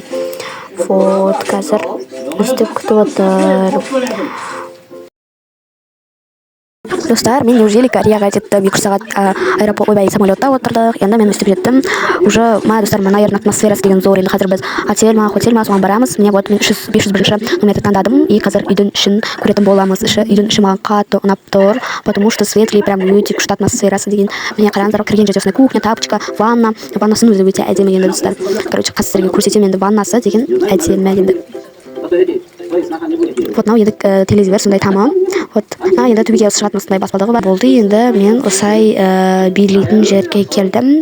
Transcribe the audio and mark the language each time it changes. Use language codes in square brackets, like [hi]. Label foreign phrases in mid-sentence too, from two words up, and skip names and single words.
[kk] Қазір өстіп күтіп отыр. Достар, мен неужели Кореяға жеттім. 2 сағат аэропорт ойбай самолетта отырдық. Енді мен өстіп жеттім. Уже мына достар, мына жердің атмосферасы деген зор. Енді қазір біз отель ма, соған барамыз. Міне вот мен 501 номерді таңдадым. И қазір үйдің ішін көретін боламыз. Үйдің іші маған қатты ұнап тұр. [ru] Потому что светлый, прям [kk] өте күшті атмосферасы деген. Міне қараңыздар, кірген жерде кухня, тапочка, ванна. Ваннасын өзі өте әдемі енді достар. Короче, қазір сіздерге көрсетемін енді ваннасы деген әдемі енді. Вот мынау енді телевизор сондай тамам. Вот енді төбеге шығатын осындай баспалдағы бар болды. Енді мен осай билейтін жерге келдім.